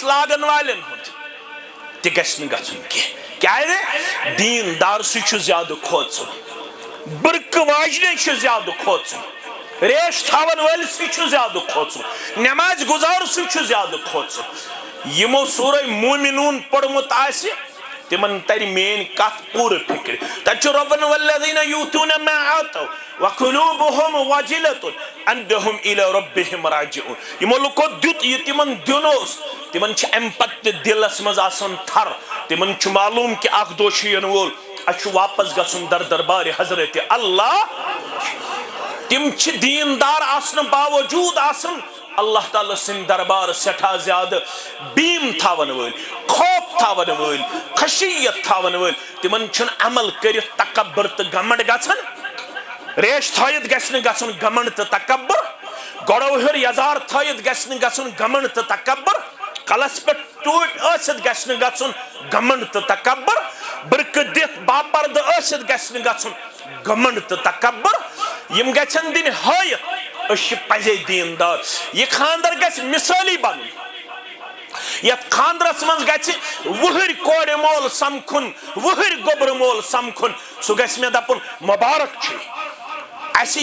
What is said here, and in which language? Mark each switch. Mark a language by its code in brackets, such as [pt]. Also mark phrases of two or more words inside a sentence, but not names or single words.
[ks] لاگن والن ہند تہ گژھِ نہٕ گژھُن کیٛازِ دیندار سُہ چھُ زیادٕ کھوژُن برکہ واجنہِ چھُ زیادٕ کھوژُن ریش تھاون وٲلۍ سُہ چھُ زیادٕ کھوژُن نماز گزار سُہ چھُ زیادٕ کھوژُن یمو سورہ مومنون پوٚرمُت آسہِ تمن تر مین کت پورٕ فکر تتہِ چھُ رۄبن [ar] والذین یوٗتوٗنَ ما آتوا وقلوبهم وجلة انهم الى ربهم راجعون [ks] یمو لوکو دیُت یہ تمن دیُن اوس تمن چھ امہِ پتہٕ تہِ دلس منٛز آسان تھر تمن چھُ معلوم کہ اکھ دۄہ چھُ یِنہٕ وول اسہِ چھُ واپس گژھُن در دربارِ حضرت اللہ تم چھ دیندار آسنہٕ باوجوٗد آسان اللہ تعالیٰ سن دربار سٹھا زیادہ بیم تھاون وٲلۍ خوف تھاون وٲلۍ خشیت تھاون وٲلۍ تمن چھُنہٕ عمل کٔرِتھ تکبر تہٕ گمنڈ گژھان ریش تھٲیِتھ گژھِ نہٕ گژھُن گمنڈ تہٕ تکبر گۄڈو ہیوٚر یزار تھٲیِتھ گژھِ نہٕ گژھُن گمنڈ تہٕ تکبر کلس پہ ٹوٹ ٲسِتھ گژھِ نہٕ گژھُن گھمنڈ تہٕ تکبر برکت دِتھ باپرد ٲسِتھ گژھِ نہٕ گژھُن گھمنڈ تہٕ تکبر یِم گژھن دِنۍ ہٲیِتھ أسۍ چھِ پزے دیندار یہِ خاندر گژھِ مثٲلی بنُن یتھ خاندرس منٛز گژھِ وُہٕرۍ کورِ مول سمکھُن وُہٕرۍ گوٚبرٕ مول سمکھُن سُہ گژھِ مےٚ دپُن مبارک چھُے اسہِ